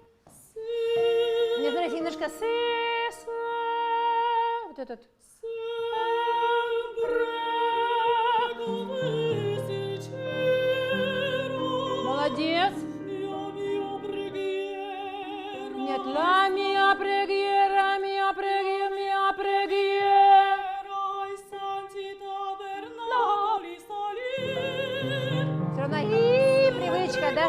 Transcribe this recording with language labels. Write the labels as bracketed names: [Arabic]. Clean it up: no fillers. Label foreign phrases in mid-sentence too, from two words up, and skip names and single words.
[Russian] Нет, смотрите, немножко си, вот этот. Молодец. Нет, [Italian] la mia preghiera. [Russian] Все равно и привычка, да?